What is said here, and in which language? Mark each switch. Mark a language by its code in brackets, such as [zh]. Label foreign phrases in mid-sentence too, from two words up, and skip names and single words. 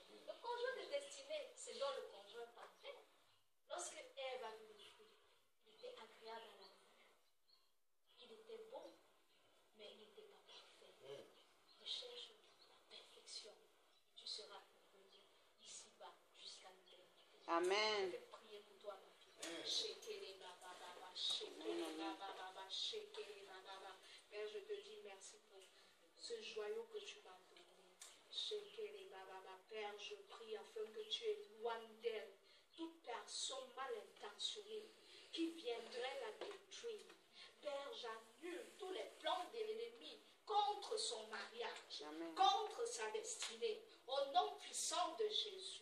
[fr] Le conjoint de destinée, c'est donc le conjoint parfait. Lorsque Ève a vu le fruit, il était agréable à la vue. Il était bon, mais il n'était pas parfait. Recherche la perfection. Tu seras heureux ici-bas jusqu'à l'éternité. Amen. Je vais prier pour toi, ma fille. Shekele baba baba, shekele baba baba, shekele baba baba. Père, je te dis merci pour ce joyau que tu m'as donné. Shekele baba baba. Père, je prie afin que tu éloignes d'elle toute personne mal intentionnée qui viendrait la détruire. Père, j'annule tous les plans de l'ennemi contre son mariage, Amen. contre sa destinée. Au nom puissant de Jésus,